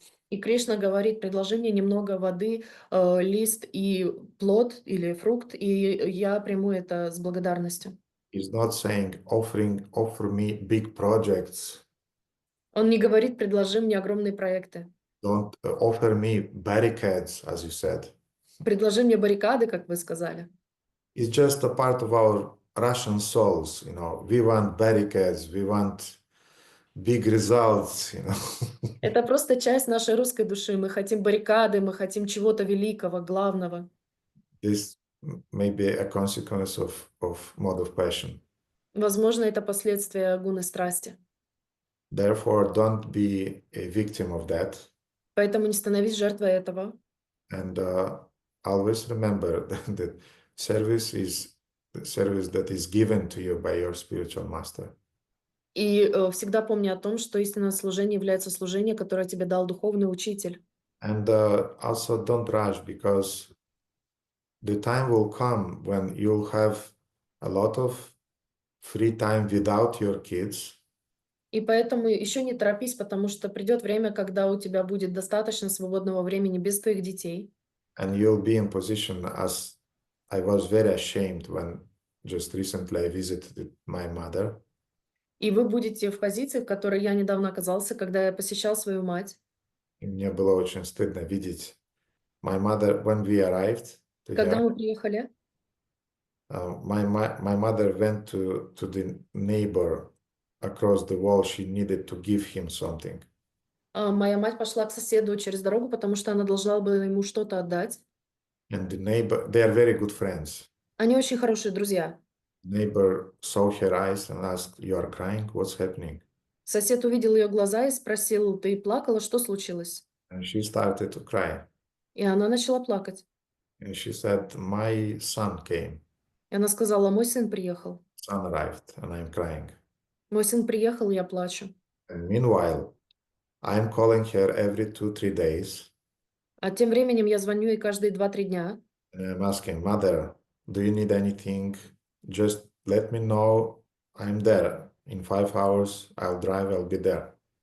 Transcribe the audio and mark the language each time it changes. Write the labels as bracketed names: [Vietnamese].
[Russian] И Кришна говорит, предложи мне немного воды, лист и плод или фрукт, и я приму это с благодарностью. [English] He's not saying, offer me big projects. [Russian] Он не говорит, предложи мне огромные проекты. [English] Don't offer me barricades, as you said. [Russian] Предложи мне баррикады, как вы сказали. [English] It's just a part of our Russian souls, we want barricades, we want big results, [Russian] Это просто часть нашей русской души. Мы хотим баррикады, мы хотим чего-то великого, главного. [English] This may be a consequence of mode of passion. [Russian] Возможно, это последствия гуны страсти. [English] Therefore, don't be a victim of that. [Russian] Поэтому не становись жертвой этого. [English] And always remember that service is the service that is given to you by your spiritual master. [Russian] И всегда помни о том, что истинное служение является служением, которое тебе дал духовный учитель. [English] And also don't rush, because the time will come when you'll have a lot of free time without your kids. [Russian] И поэтому еще не торопись, потому что придет время, когда у тебя будет достаточно свободного времени без твоих детей. [English] And you'll be in position, as I was very ashamed when just recently I visited my mother. [Russian] И вы будете в позиции, в которой я недавно оказался, когда я посещал свою мать. И мне было очень стыдно видеть [English] my mother when we arrived to [Russian] Когда [English] her. [Russian] мы приехали, [English] My mother went to the neighbor across the wall. She needed to give him something. [Russian] моя мать пошла к соседу через дорогу, потому что она должна была ему что-то отдать. [English] And the neighbor, they are very good friends. [Russian] Они очень хорошие друзья. [English] Neighbor saw her eyes and asked, "You are crying? What's happening?" [Russian] Сосед увидел ее глаза и спросил: ты плакала, что случилось? [English] And she started to cry. [Russian] И она начала плакать. [English] And she said, "My son came. [Russian] И она сказала: мой сын приехал. [English] Son arrived, and I'm crying." [Russian] Мой сын приехал, и я плачу. [English] And meanwhile, I'm calling her every 2-3 days. [Russian] А тем временем я звоню ей каждые 2-3 дня. [English] And I'm asking, "Mother, do you need anything? Just let me know. I'm there. In 5 hours, I'll drive, I'll be there."